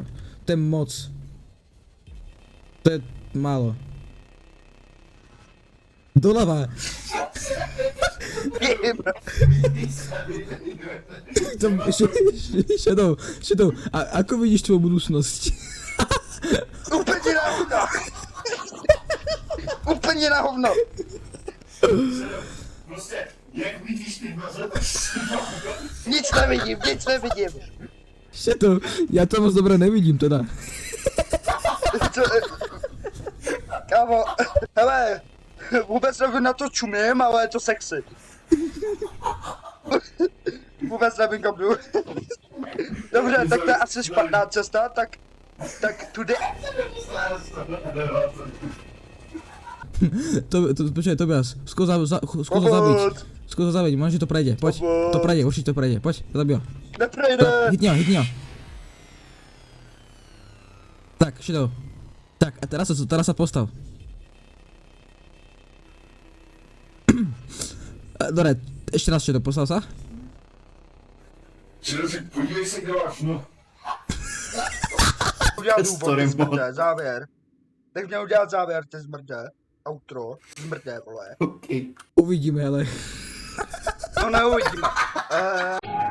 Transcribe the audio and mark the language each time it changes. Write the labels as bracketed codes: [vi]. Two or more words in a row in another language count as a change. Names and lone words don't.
[sk] To je moc. To je málo. Doľava. Shadow, a ako vidíš tvoju budúcnosť? [cs] Úplně na hovno. Prostě, jak vidíš ty dveře, Nic nevidím. [sk] Shadow, ja to moc dobre nevidím teda. [cs] Kámo, hele, vůbec nevím, na to čumím, ale je to sexy. Vůbec nevím, kam jdu. Dobře, tak to je asi špatná cesta, tak tudy. [sk] Počkaj, Tobias, skús ho zabiť. Skús ho zabiť, možno, že to prejde. Poď, to prejde, určite to prejde. Poď, zabij ho. Neprejde. Hitni ho. Tak, Shadow. Tak, a teraz sa postav. Dobre, ešte raz Shadow, postav sa. [cs] Podívej se, kde máš, no. Udělal důvod, ty zmrdé, závěr. Tak měl udělat závěr, ty zmrdé. outro, zmrdé, vole. OK. Uvidíme, ale... No neuvidíme.